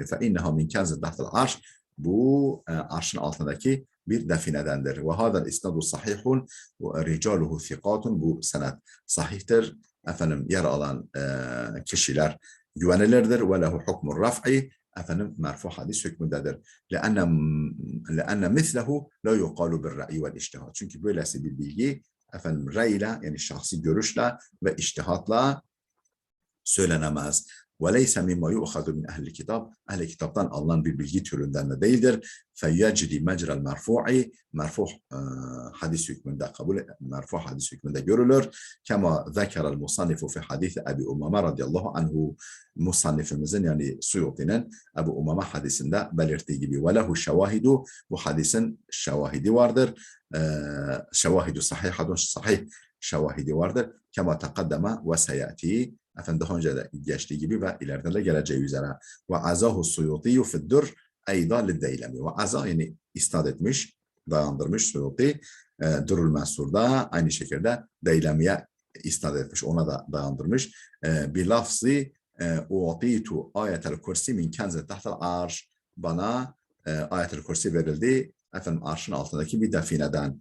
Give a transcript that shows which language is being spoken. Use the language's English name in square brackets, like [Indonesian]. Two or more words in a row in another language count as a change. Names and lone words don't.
[Arabic] فإنها من كنز تحت العرش, [Turkish] bu arşın altındaki bir definedendir. [Arabic] وهذا الإسناد صحيح ورجاله ثقات, [Turkish] bu senet sahihtir. Efendim yer alan kişiler güvenilirdir. [Arabic] وله حكم الرفع, [Turkish] efendim merfu hadis hükmündedir. [Arabic] لأن مثله لا يقال بالرأي والاجتهاد. [Turkish] Çünkü böylesi bir bilgi efendim ra'yle, yani şahsi görüşle ve içtihatla söylenemez. [Arabic] وَلَيْسَ مِمَّا يُؤْخَذُ مِنْ اَهْلِ الْكِتَابِ, [Turkish] ehl-i kitaptan alınan bir bilgi türünden de değildir. [Arabic] فَيَجْرِ مَجْرَ الْمَرْفُعِ, [Turkish] merfu hadis hükmünde merfu hadis hükmünde görülür. [Arabic] كَمَا ذَكَرَ الْمُصَنِّفُ فِي حَدِيثِ أَبِي أُمَّمَ رضي الله عنه, [Turkish] musannifimizin yani Suyuti'nin Ebu Umame hadisinde belirttiği gibi. [Arabic] وله شواهد, [Turkish] bu hadisin şevahidi vardır. [Arabic] شواهد صحيحة, [Turkish] sahih şevahidi vardır. [Arabic] كَمَا تَقَدَّمَ وَسَيَأْتِي, [Turkish] efendim daha önce de geçtiği gibi ve ileride de geleceği üzere. [Arabic] وعزاه السيوطي في الدر أيضا للديلمي. [Turkish] Ve aza, yani isnad etmiş, dayandırmış Suyuti Durrul Mensur'da, aynı şekilde Deylemi'ye isnad etmiş, ona da dayandırmış. Bir lafzı [Arabic] أعطيت آية الكرسي من كنز تحت العرش, [Turkish] bana ayetel kursi verildi efendim arşın altındaki bir defineden.